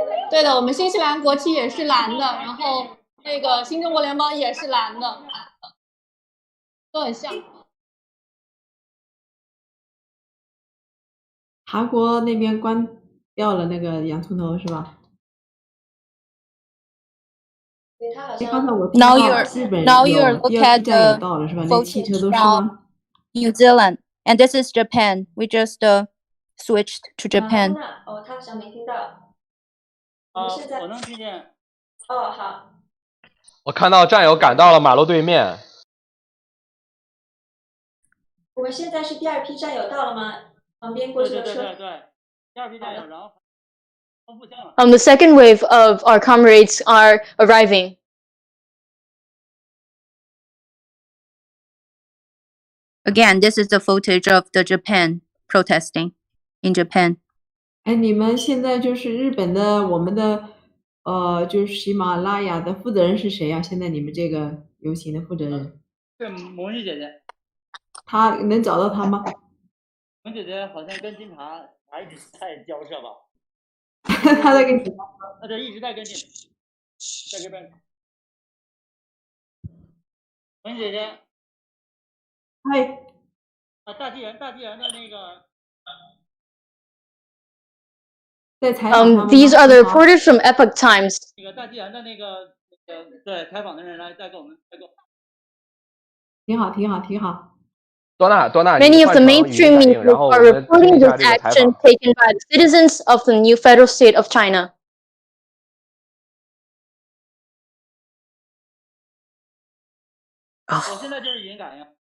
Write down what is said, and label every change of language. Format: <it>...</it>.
<zh>对的，我们新西兰国旗也是蓝的，然后那个新中国联邦也是蓝的，都很像。韩国那边关掉了那个洋葱头是吧？</zh> <en>Now you're look at the footage from New Zealand, and this is Japan. We just switched to Japan.</en> <zh>哦，他好像没听到。我能听见。哦，好。我看到战友赶到了马路对面。我们现在是第二批战友到了吗？旁边过去的车。对，第二批战友，然后丰富项了。</zh> <en>The second wave of our comrades are arriving. Again, this is the footage of the Japan protesting in Japan.</en> <zh>哎，你们现在就是日本的我们的就是喜马拉雅的负责人是谁呀？现在你们这个游行的负责人？是魔女姐姐。他能找到他吗？魔女姐姐好像跟警察一直在交涉吧？他在跟你。对，一直在跟进，在这边。魔女姐姐。嗨。大纪元的那个。</zh> <en>These are the reporters from Epoch Times.</en> <zh>那个大纪元的那个对采访的人来再给我们。挺好。多纳，</zh> <en>Many of the mainstream media are reporting this action taken by the citizens of the new federal state of China.</en> <zh>我现在就是语音感应。</zh>